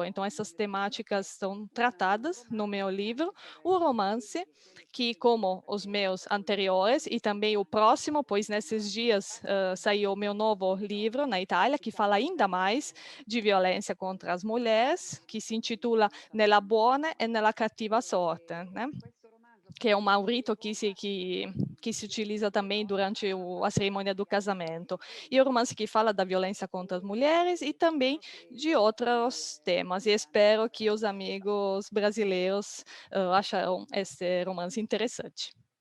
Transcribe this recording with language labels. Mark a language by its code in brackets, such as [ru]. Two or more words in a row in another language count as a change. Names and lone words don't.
[pt] Então, essas temáticas são tratadas no meu livro. O romance, que como os meus anteriores e também o próximo, pois nesses dias saiu o meu novo livro na Itália, que fala ainda mais de violência contra as mulheres, que se intitula Nella buona e nella cattiva sorte, né? Que é um rito que se utiliza também durante a cerimônia do casamento. E o romance que fala da violência contra as mulheres e também de outros temas. E espero que os amigos brasileiros acharão esse romance interessante.